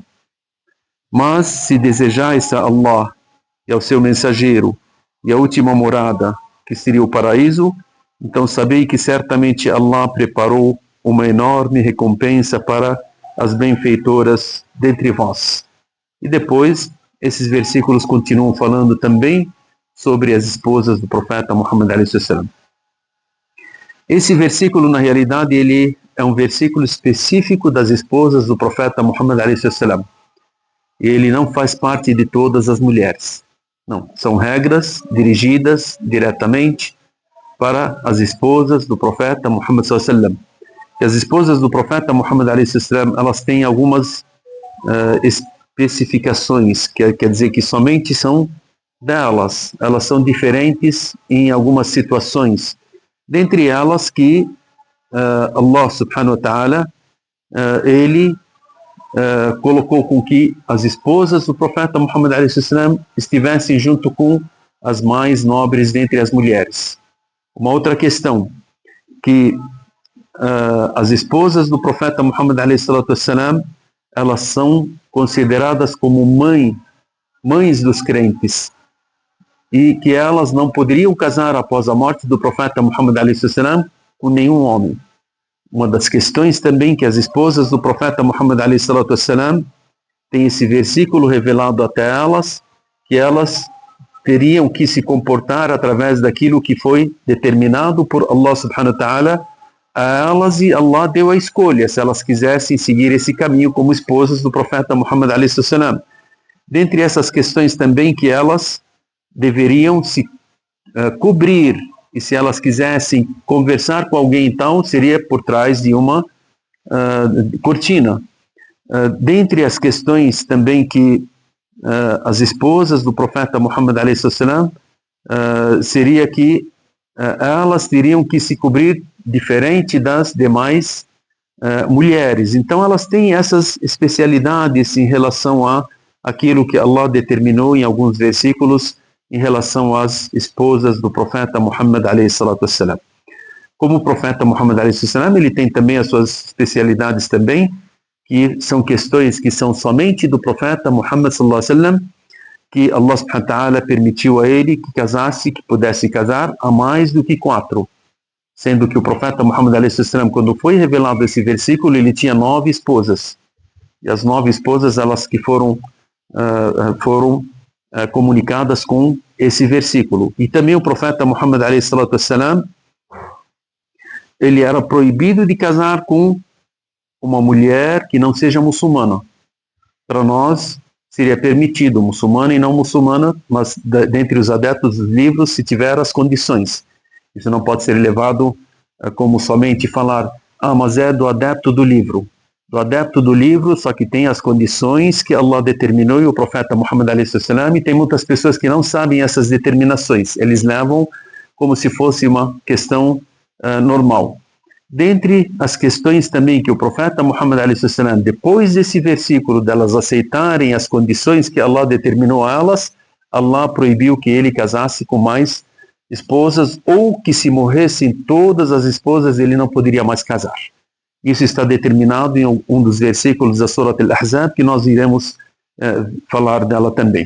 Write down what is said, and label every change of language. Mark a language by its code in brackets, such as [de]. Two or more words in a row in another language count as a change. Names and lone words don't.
[pt] Mas se desejais a Allah e ao seu mensageiro e a última morada, que seria o paraíso, então sabei que certamente Allah preparou uma enorme recompensa para as benfeitoras dentre vós. E depois, esses versículos continuam falando também sobre as esposas do profeta Muhammad [ar] عليه وسلم. [pt] Esse versículo, na realidade, ele é um versículo específico das esposas do profeta Muhammad [ar] عليه وسلم. [pt] Ele não faz parte de todas as mulheres. Não, são regras dirigidas diretamente para as esposas do profeta Muhammad [ar] صلى الله عليه وسلم. [pt] E as esposas do profeta Muhammad [ar] عليه وسلم, [pt] elas têm algumas especificações, quer dizer que somente são delas. Elas são diferentes em algumas situações. Dentre elas que Allah [ar] سبحانه وتعالى [pt] ele colocou com que as esposas do profeta Muhammad [ar] عليه وسلم [pt] estivessem junto com as mais nobres dentre as mulheres. Uma outra questão, que as esposas do profeta Muhammad [ar] عليه وسلم, [pt] elas são consideradas como mães dos crentes, e que elas não poderiam casar após a morte do profeta Muhammad [ar] عليه وسلم [pt] com nenhum homem. Uma das questões também que as esposas do profeta Muhammad [ar] عليه وسلم [pt] tem esse versículo revelado até elas, que elas teriam que se comportar através daquilo que foi determinado por Allah [ar] سبحانه وتعالى [pt] a elas, e Allah deu a escolha se elas quisessem seguir esse caminho como esposas do profeta Muhammad [ar] عليه وسلم. [pt] Dentre essas questões também que elas deveriam se cobrir, e se elas quisessem conversar com alguém, então seria por trás de uma cortina. Dentre as questões também que as esposas do profeta Muhammad [ar] عليه وسلم [pt] seria que elas teriam que se cobrir diferente das demais mulheres. Então elas têm essas especialidades em relação a aquilo que Allah determinou em alguns versículos em relação às esposas do profeta Muhammad [ar] عليه الصلاة والسلام. [pt] Como o profeta Muhammad [ar] عليه الصلاة والسلام, [pt] ele tem também as suas especialidades também, que são questões que são somente do profeta Muhammad [ar] صلى الله عليه وسلم, [pt] que Allah [ar] سبحانه وتعالى [pt] permitiu a ele que casasse, que pudesse casar a mais do que 4. Sendo que o profeta Muhammad [ar] عليه الصلاة والسلام, [pt] quando foi revelado esse versículo, ele tinha 9 esposas. E as 9 esposas, elas que foram comunicadas com esse versículo. E também o profeta Muhammad [ar] عليه الصلاة والسلام, [pt] ele era proibido de casar com uma mulher que não seja muçulmana. Para nós seria permitido muçulmana e não muçulmana, mas dentre os adeptos dos livros, se tiver as condições. Isso não pode ser levado como somente falar, mas é do adepto do livro. Do adepto do livro, só que tem as condições que Allah determinou e o profeta Muhammad [ar] عليه السلام, [pt] e tem muitas pessoas que não sabem essas determinações. Eles levam como se fosse uma questão normal. Dentre as questões também que o profeta Muhammad [ar] عليه السلام, [pt] depois desse versículo delas aceitarem as condições que Allah determinou a elas, Allah proibiu que ele casasse com mais esposas, ou que se morressem todas as esposas ele não poderia mais casar. Isso está determinado em um dos versículos da Surat Al-Ahzab, que nós iremos falar dela também.